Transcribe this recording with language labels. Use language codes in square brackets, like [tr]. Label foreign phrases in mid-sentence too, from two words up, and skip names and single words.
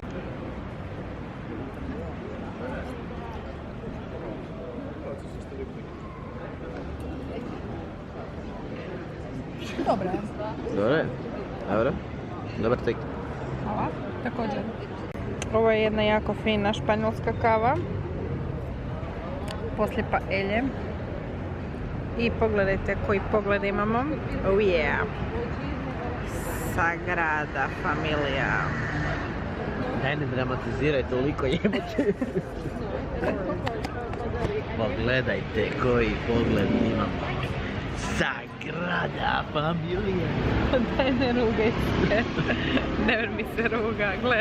[hr] Dobro. Dobro je. Dobro. Dobar tek. Hvala. Također. Ovo je jedna jako fina španjolska kava. Poslije paelje. I pogledajte koji pogled imamo. [en] Oh yeah. Sagrada Familia. [hr] Daj ne dramatiziraj toliko jebote. Pogledajte koji pogled imam. Sagrada Familia. Daj ne rugaj se. Never mi se ruga, gle.